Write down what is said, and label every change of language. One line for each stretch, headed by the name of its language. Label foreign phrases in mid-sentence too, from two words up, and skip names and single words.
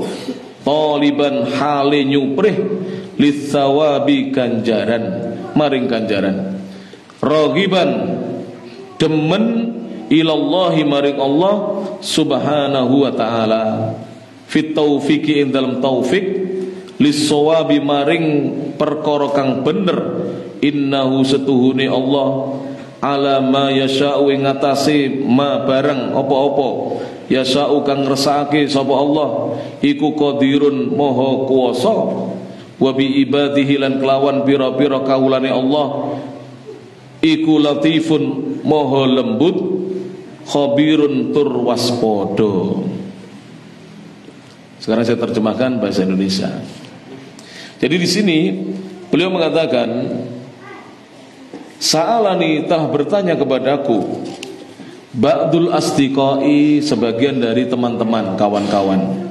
Javanese: taliban hale nyuprih litsawabi ganjaran maring ganjaran ragiban demen ilallahi maring Allah
Arabic: سبحانه وتعالى في التوفيق
Javanese: ing dalam taufik lis-shawabi maring perkara kang bener innahu setuhune
Arabic: الله على ما يشاء
Javanese: ing atase ma barang apa-apa yasha'u kang ngersakake sapa Allah iku qadirun maha kuwasa
Arabic: وبعباده
Javanese: lan kelawan pira-pira kawulane Allah iku latifun maha lembut khabirun tur waspada.
Indonesian: Sekarang saya terjemahkan bahasa Indonesia. Jadi di sini beliau mengatakan sa'alani telah bertanya kepadaku
Arabic: بعض الأصدقاء
Indonesian: sebagian dari teman-teman kawan-kawan.